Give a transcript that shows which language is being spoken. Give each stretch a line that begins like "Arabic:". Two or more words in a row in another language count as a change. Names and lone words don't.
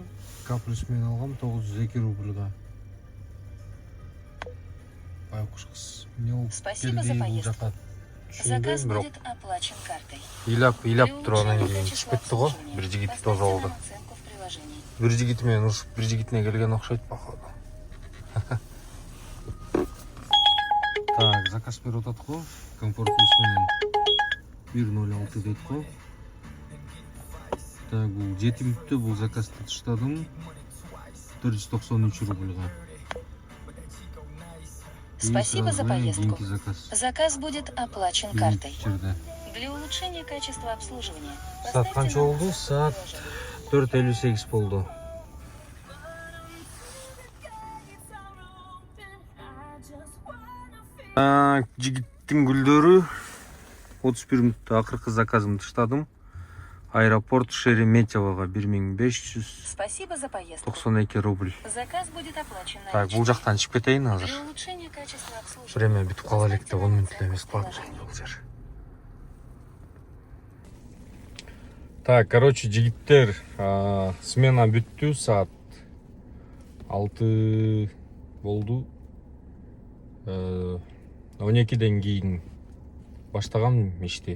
Kyrgyz: К плюс мен алгам 902 рубльга. Байкуш кыз. Эмне болуп
Russian: Спасибо за поездку. Заказ будет оплачен картой.
Kyrgyz: Ыйлап тургандан кийин чыгып кетти го. Бир жигит тоже болду. Бир жигити менен урушуп, бир жигитине келген окшойт походу. Так, заказ берип атат го. Комфорт плюс менен 106 дейт го. Так, бул 7 мүнөттө бул заказды таштадым. 493 рубльга.
Russian: Спасибо за поездку. Заказ. Заказ будет оплачен картой. Для улучшения качества обслуживания.
Kyrgyz: Саат канча болду? Саат 4:58 болду. Жигиттин гүлдөрү 31 мүнөттө акыркы заказымды таштадым. Аэропорт Шереметьевого 1592
Russian: Спасибо за поездку.
Kyrgyz: рубль.
Russian: Заказ будет оплачен на
Kyrgyz: Так, бул жактан чыгып кетейин азыр.
Russian: Для улучшения качества обслуживания.
Kyrgyz: Время бүтүп кала элек деп 10 мүнөт эле эмес бул жер.
Russian: Так, короче,
Kyrgyz: жигиттер, смена бүттү, саат 6 болду. 12ден кийин баштагам ишти.